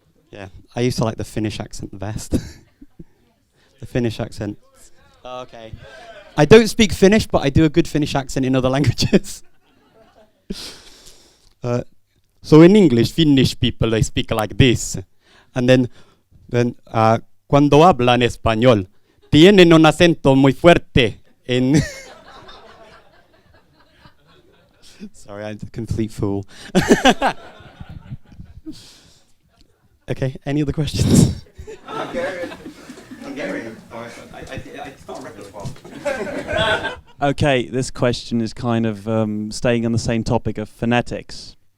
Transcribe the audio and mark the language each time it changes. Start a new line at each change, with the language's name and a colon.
English: Yeah, I used to like the Finnish accent the best. The Finnish accent. Okay. I don't speak Finnish, but I do a good Finnish accent in other languages. So in English, Finnish people, they speak like this. And then
Spanish: cuando hablan español, tienen un acento muy fuerte.
English: Sorry, I'm a complete fool. Okay, any other questions? Hungarian. It's not a repertoire. Okay, this question is kind of staying on the same topic of phonetics.